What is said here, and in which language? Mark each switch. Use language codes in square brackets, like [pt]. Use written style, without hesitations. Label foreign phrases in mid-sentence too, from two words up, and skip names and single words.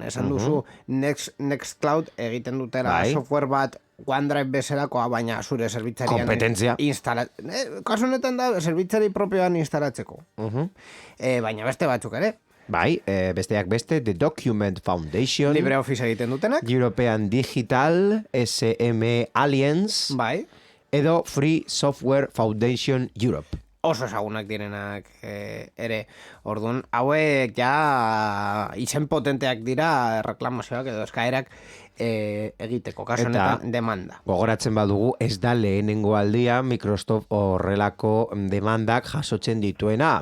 [eu] Esan duzu Nextcloud egiten dutela software bat OneDrive bezalakoa, baina zure zerbitzarian kompetentzia kasu honetan da zerbitzari propioan instalatzeko. Baina beste batzuk ere. Besteak beste, The Document Foundation, LibreOffice egiten dutenak, European Digital, SM Alliance, edo Free Software Foundation Europe. Oso ezagunak direnak ere. Orduan, hauek ja izen potenteak dira reklamazioak edo eskaerak egiteko, kasu honetan demanda. Gogoratzen badugu, ez da lehenengo aldia Microsoft horrelako demandak jasotzen dituena.